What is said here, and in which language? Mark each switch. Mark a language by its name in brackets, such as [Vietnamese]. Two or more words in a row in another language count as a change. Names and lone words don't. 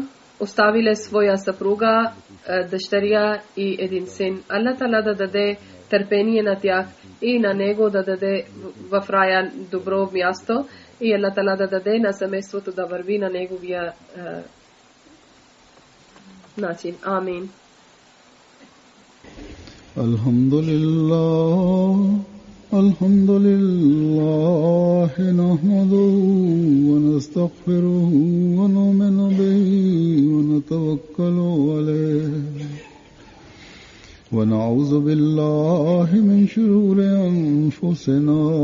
[Bulgarian] Оставиле своя съпруга, дъщеря и един син. Аллах Таала да даде търпение на тях и на него да даде в рая добро място и Аллах Таала да даде на семейството да върви на неговия начин. Амин. [Arabic] الحمد لله نحمده ونستغفره ونؤمن به ونتوكل عليه ونعوذ بالله من شرور أنفسنا